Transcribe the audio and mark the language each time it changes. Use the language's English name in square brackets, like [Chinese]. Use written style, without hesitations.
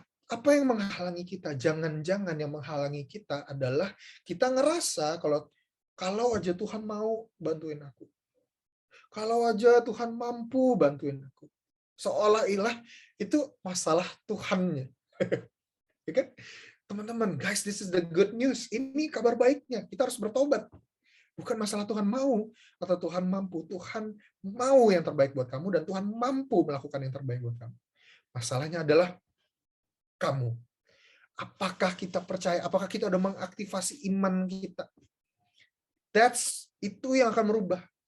[Indonesian] Apa yang menghalangi kita? Jangan-jangan yang menghalangi kita adalah kita ngerasa kalau aja Tuhan mau bantuin aku, kalau aja Tuhan mampu bantuin aku, seolah-olah itu masalah Tuhannya, ya kan? Teman-teman, [English] guys, this is the good news. [Indonesian] Ini kabar baiknya. Kita harus bertobat. Bukan masalah Tuhan mau atau Tuhan mampu. Tuhan mau yang terbaik buat kamu dan Tuhan mampu melakukan yang terbaik buat kamu. Masalahnya adalah kamu. Apakah kita percaya? Apakah kita udah mengaktifasi iman kita? Itu yang akan merubah.